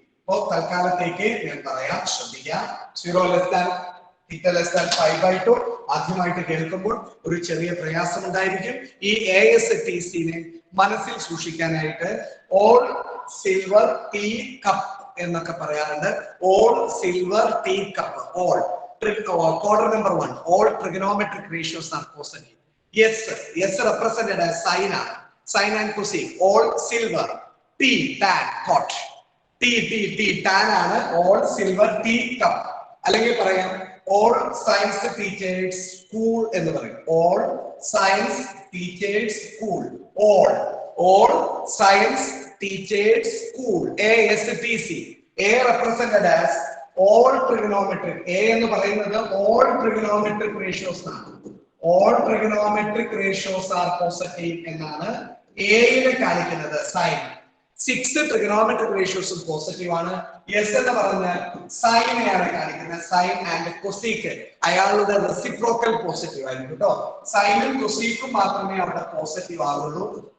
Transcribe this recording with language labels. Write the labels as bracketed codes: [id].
[ml] അപ്പോ തൽക്കാലത്തേക്ക് ഞാൻ പറയാം, ശ്രദ്ധിക്കാം. [en] 0 less than theta less than [ml] π/2 ആദ്യമായിട്ട് കേൾക്കുമ്പോൾ ഒരു ചെറിയ പ്രയാസം ഉണ്ടായിരിക്കും. ഈ ASTCനെ മനസ്സിൽ സൂക്ഷിക്കാനായിട്ട് ഓൾ സിൽവർ ടീ കപ്പ് എന്നൊക്കെ പറയാറുണ്ട്. [en] All silver tea cup, all quadrant number 1 all trigonometric ratios are positive. yes represented as sin ആണ്, sin and cosec. all silver t tan cot t tan ആണ് all silver tea cup. [ml] അല്ലെങ്കിൽ പറയാം [en] all science teachers school [ml] എന്ന് പറയും. [en] All science teachers school. All science teachers school. ASTC. A represented as all trigonometric. A [ml] എന്ന് പറയുന്നത് [en] all trigonometric ratios ആണ്. All trigonometric ratios are positive [ml] എന്നാണ് A കാണിക്കുന്നത് sign. [en] 6 trigonometric ratios [ml] positive ആണ്. S എന്ന് പറഞ്ഞാൽ സൈനെയാണ് കാണിക്കുന്നത്. സൈൻ ആൻഡ് കൊസീക്ക് അയാളുടെ റെസിപ്രോക്കൽ പോസിറ്റീവ് ആയിരിക്കും കേട്ടോ. സൈനും കൊസീക്കും മാത്രമേ അവിടെ പോസിറ്റീവ് ആവുള്ളൂ.